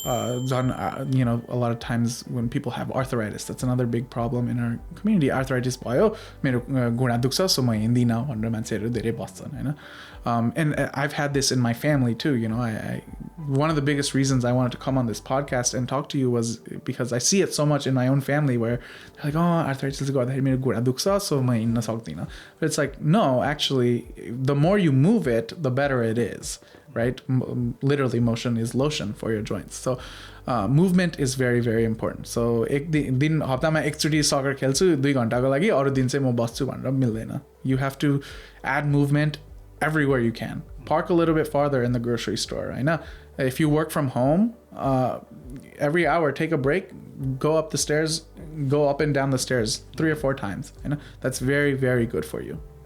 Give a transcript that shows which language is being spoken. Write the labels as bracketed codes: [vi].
[en] You know, a lot of times when people have arthritis, that's another big problem in our community. [ne] Arthritis भयो मेरो घुँडा दुख्छ so म हिँड्दिनँ भनेर मान्छेहरू धेरै बस्छन् हैन. [en] And I've had this in my family too. You know, I one of the biggest reasons I wanted to come on this podcast and talk to you was because I see it so much in my own family where they're like, oh, arthritis [ne] गर्दाखेरि मेरो घुँडा दुख्छ [en] so [ne] म हिँड्न सक्दिनँ. [en] But it's like, no, actually, the more you move it, the better it is, right? Literally, motion is lotion for your joints. So movement is very, very important. [ne] So एक दिन हप्तामा एकचोटि सकर खेल्छु 2 घण्टाको लागि, अरू दिन चाहिँ म बस्छु भनेर मिल्दैन. [en] You have to add movement everywhere you can. Park a little bit farther in the grocery store. I know if you work from home, every hour take a break, go up the stairs, go up and down the stairs 3 or 4 times. You know, that's very, very good for you.